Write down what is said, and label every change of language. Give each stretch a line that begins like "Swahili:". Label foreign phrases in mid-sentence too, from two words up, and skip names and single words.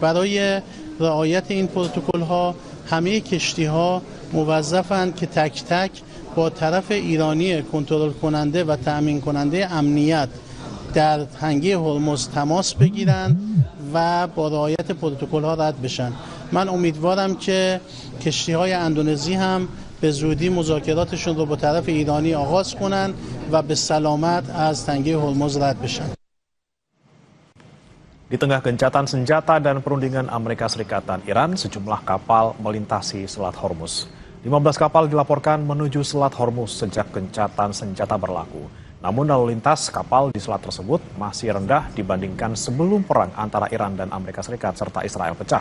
Persian: برای رعایت این پروتکل‌ها همه کشتی‌ها موظفند که تک تک با طرف ایرانی کنترل کننده و تأمین کننده امنیت در تنگه هرمز تماس بگیرند و با رعایت پروتکل‌ها رد بشن. من امیدوارم که کشتی‌های اندونزی هم به زودی مذاکراتشون رو با طرف ایرانی آغاز کنند و به سلامت از تنگه هرمز رد بشن.
Indonesian: Di tengah gencatan senjata dan perundingan Amerika Serikat dan Iran, sejumlah kapal melintasi Selat Hormuz. 15 kapal dilaporkan menuju Selat Hormuz sejak gencatan senjata berlaku. Namun lalu lintas kapal di selat tersebut masih rendah dibandingkan sebelum perang antara Iran dan Amerika Serikat serta Israel pecah.